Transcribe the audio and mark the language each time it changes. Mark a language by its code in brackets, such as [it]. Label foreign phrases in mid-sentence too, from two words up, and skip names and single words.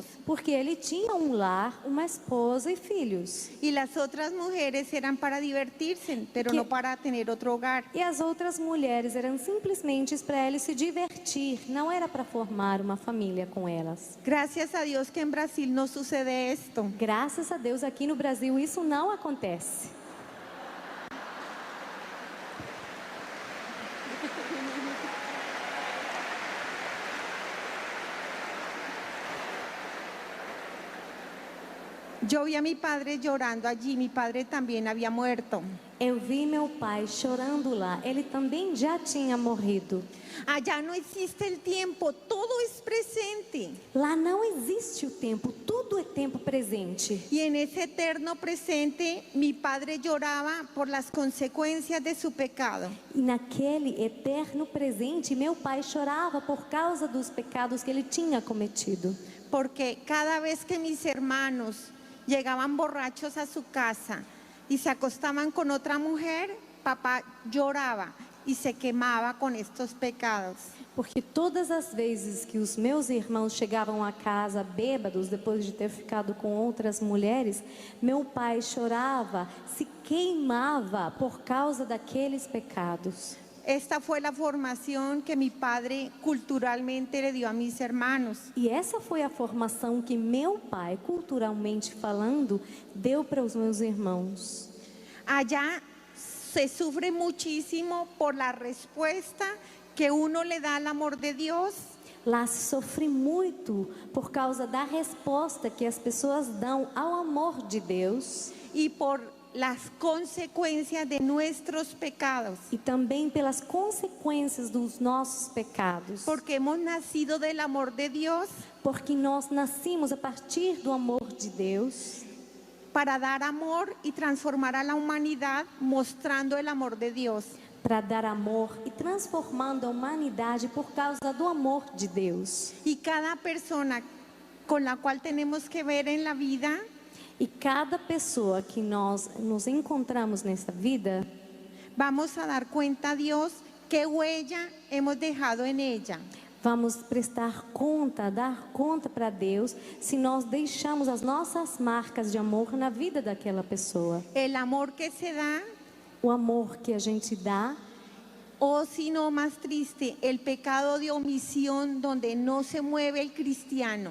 [pt] Porque ele tinha um lar, uma esposa e filhos. [es] Y las otras mujeres eran para divertirse, pero no para tener otro hogar. [pt] E as outras mulheres eram simplesmente para ele se divertir, não era para formar uma família com elas. [es] Gracias a Dios que en Brasil no sucede esto. [pt] Graças a Deus aqui no Brasil isso não acontece. [es] Yo vi a mi padre llorando allí, mi padre también había muerto. [pt] Eu vi meu pai chorando lá, ele também já tinha morrido. [es] Allá no existe el tiempo, todo es presente. [pt] Lá não existe o tempo, tudo é tempo presente. [es] Y en ese eterno presente, mi padre lloraba por las consecuencias de su pecado. [pt] E naquele eterno presente, meu pai chorava por causa dos pecados que ele tinha cometido. [es] Porque cada vez que mis hermanos llegaban borrachos a su casa y se acostaban con otra mujer, papá lloraba y se quemaba con estos pecados. [pt] Porque todas as vezes que os meus irmãos chegavam a casa bêbados, depois de ter ficado com outras mulheres, meu pai chorava, se queimava por causa daqueles pecados. [es] Esta fue la formación que mi padre culturalmente le dio a mis hermanos. [pt] E essa foi a formação que meu pai, culturalmente falando, deu para os meus irmãos. [es] Allá se sufre muchísimo por la respuesta que uno le da al amor de Dios. [pt] Lá se sofre muito por causa da resposta que as pessoas dão ao amor de Deus. [es] Y por las consecuencias de nuestros pecados. [pt] e também pelas consequências dos nossos pecados. [es] Porque hemos nacido del amor de Dios [pt] Porque nós nascimos a partir do amor de Deus [es] para dar amor y transformar a la humanidad mostrando el amor de Dios. [pt] para dar amor e transformando a humanidade por causa do amor de Deus. [es] Y cada persona con la cual tenemos que ver en la vida, [pt] E cada pessoa que nós nos encontramos nessa vida, [es] vamos a dar cuenta a Dios qué huella hemos dejado en ella. [pt] vamos prestar conta, dar conta para Deus se nós deixamos as nossas marcas de amor na vida daquela pessoa. [es] El amor que se da, [pt] O amor que a gente dá, [es] o si no, más triste, el pecado de omisión donde no se mueve el cristiano.